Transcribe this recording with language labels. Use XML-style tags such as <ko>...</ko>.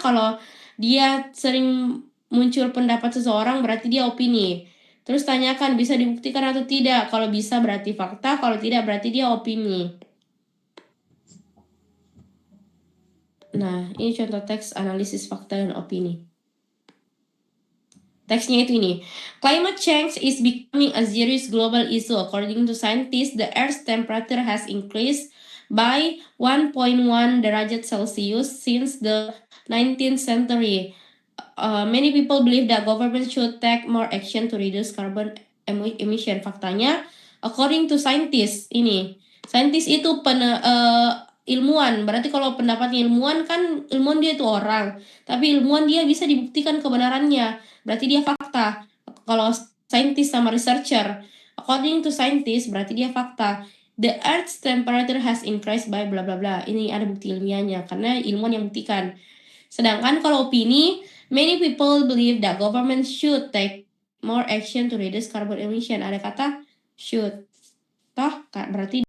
<id>Kalau dia sering muncul pendapat seseorang, berarti dia opini. Terus tanyakan bisa dibuktikan atau tidak. Kalau bisa berarti fakta, kalau tidak berarti dia opini. Nah, ini contoh teks analisis fakta dan opini. Teksnya itu ini.</id> <en>Climate change is becoming a serious global issue. According to scientists, the Earth's temperature has increased by 1.1</en> <id>derajat</id> <en>Celsius since the 19th century. Many people believe that government should take more action to reduce carbon emission.</en> <id>Faktanya,</id> <en>according to scientists,</en> <id>ini. Saintis itu ilmuwan. Berarti kalau pendapatnya ilmuwan kan, ilmuwan dia itu orang. Tapi ilmuwan dia bisa dibuktikan kebenarannya. Berarti dia fakta. Kalau saintis sama researcher,</id> <en>according to scientist,</en> <id>berarti dia fakta.</id> <en>The Earth's temperature has increased by bla bla bla.</en> <id>Ini ada bukti ilmiahnya karena ilmuwan yang buktikan. Sedangkan kalau opini,</id> <en>many people believe that government should take more action to reduce carbon emission.</en> <id>Ada kata should. Toh, berarti</id>